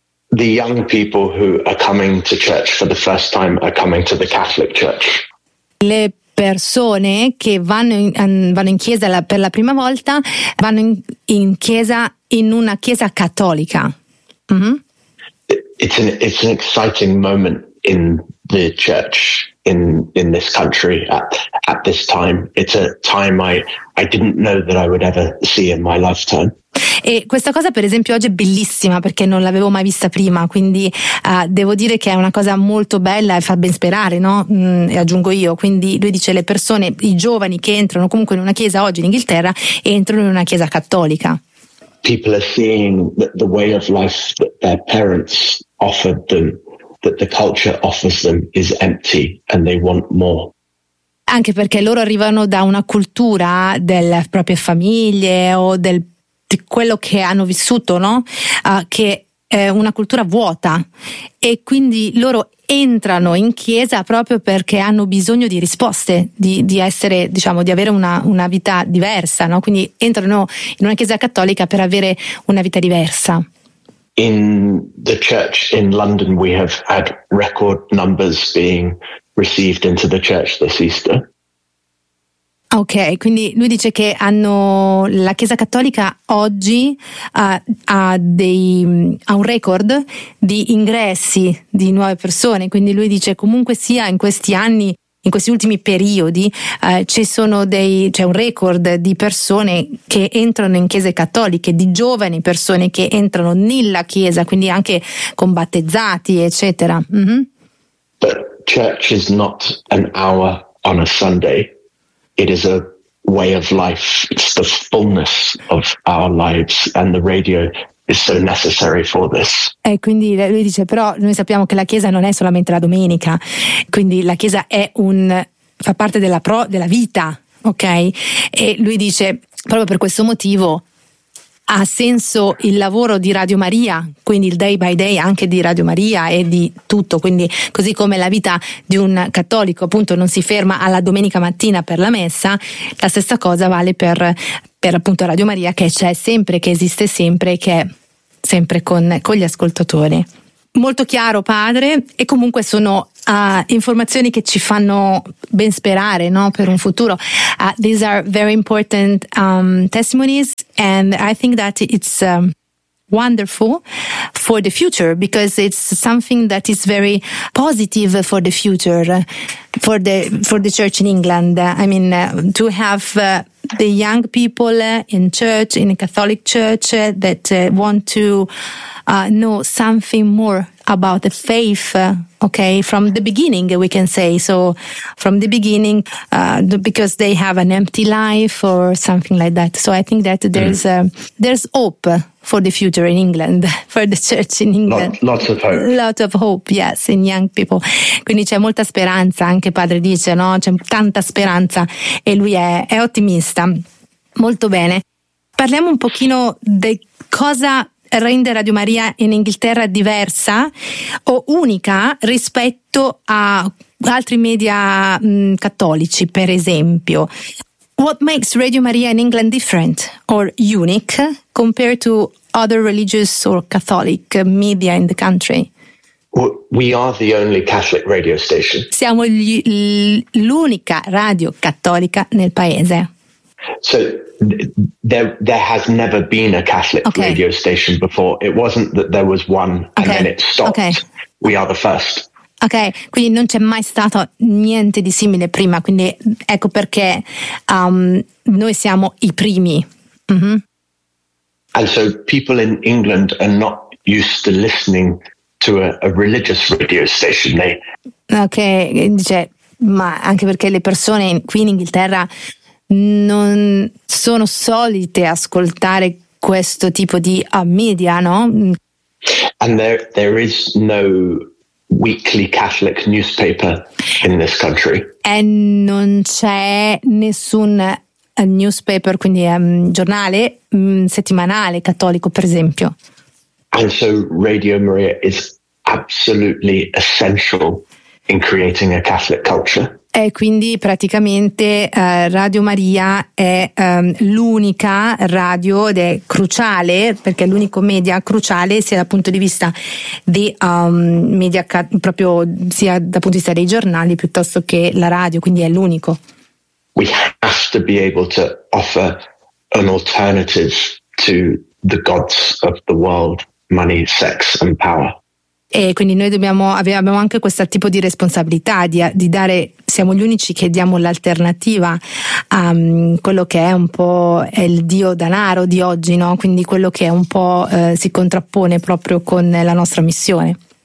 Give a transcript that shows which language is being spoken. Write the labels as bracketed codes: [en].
[en] The young people who are coming to church for the first time are coming to the Catholic Church. [it] Le persone che vanno in chiesa per la prima volta vanno in chiesa in una chiesa cattolica. Mm-hmm. [en] It's an exciting moment in the church in this country at this time. It's a time I didn't know that I would ever see in my lifetime. [it] E questa cosa per esempio oggi è bellissima perché non l'avevo mai vista prima, quindi devo dire che è una cosa molto bella e fa ben sperare, no? E aggiungo io, quindi lui dice le persone, i giovani che entrano comunque in una chiesa oggi in Inghilterra, entrano in una chiesa cattolica. [en] People are seeing that the way of life that their parents offered them, that the culture offers them is empty and they want more. [it] Anche perché loro arrivano da una cultura delle proprie famiglie o del di quello che hanno vissuto, no? Che è una cultura vuota, e quindi loro entrano in chiesa proprio perché hanno bisogno di risposte, di essere, diciamo, di avere una vita diversa, no? Quindi entrano in una chiesa cattolica per avere una vita diversa. [en] In the church in London we have had record numbers being received into the church this Easter. [it] Ok, quindi lui dice che la Chiesa Cattolica oggi ha un record di ingressi di nuove persone, quindi lui dice comunque sia in questi anni, in questi ultimi periodi, c'è un record di persone che entrano in chiese cattoliche, di giovani persone che entrano nella Chiesa, quindi anche con battezzati, eccetera. Mm-hmm. [en] church is not an hour on a Sunday. It is a way of life. It's the fullness of our lives, and the radio is so necessary for this. [it] E quindi lui dice, però noi sappiamo che la chiesa non è solamente la domenica, quindi la chiesa è un fa parte della pro della vita, ok? E lui dice, proprio per questo motivo ha senso il lavoro di Radio Maria, quindi il [en] day by day [it] anche di Radio Maria e di tutto, quindi così come la vita di un cattolico appunto non si ferma alla domenica mattina per la messa, la stessa cosa vale per appunto Radio Maria, che c'è sempre, che esiste sempre, che è sempre con gli ascoltatori. Molto chiaro, padre, e comunque sono informazioni che ci fanno ben sperare, no, per un futuro. [en] These are very important testimonies, and I think that it's wonderful for the future, because it's something that is very positive for the future, for the church in England. I mean, to have the young people in church, in a Catholic church, that want to know something more about the faith, okay, from the beginning, we can say. So from the beginning, because they have an empty life or something like that. So I think that there's hope for the future in England, for the church in England. Lots of hope. Lots of hope, yes, in young people. [it] Quindi c'è molta speranza, anche padre dice, no? C'è tanta speranza e lui è ottimista. Molto bene. Parliamo un pochino di cosa rende Radio Maria in Inghilterra diversa o unica rispetto a altri media cattolici, per esempio. [en] What makes Radio Maria in England different or unique compared to other religious or Catholic media in the country? We are the only Catholic radio station. [it] Siamo l'unica radio cattolica nel paese. [en] So there has never been a Catholic radio station before. It wasn't that there was one and then it stopped. Okay. We are the first. [it] Ok, quindi non c'è mai stato niente di simile prima, quindi ecco perché noi siamo i primi. Mm-hmm. [en] And so people in England are not used to listening to a religious radio station. [it] Ok, dice, ma anche perché le persone qui in Inghilterra non sono solite ascoltare questo tipo di media, no? [en] And there is no weekly Catholic newspaper in this country. [it] E non c'è nessun newspaper, quindi giornale settimanale cattolico, per esempio. [en] And so Radio Maria is absolutely essential in creating a Catholic culture. [it] E quindi praticamente Radio Maria è l'unica radio ed è cruciale, perché è l'unico media cruciale sia dal punto di vista di media proprio sia dal punto di vista dei giornali piuttosto che la radio, quindi è l'unico. [en] We have to be able to offer an alternative to the gods of the world, money, sex and power. [it] E quindi noi abbiamo anche questo tipo di responsabilità di dare, siamo gli unici che diamo l'alternativa a quello che è un po' il dio danaro di oggi, no? Quindi quello che è un po' si contrappone proprio con la nostra missione.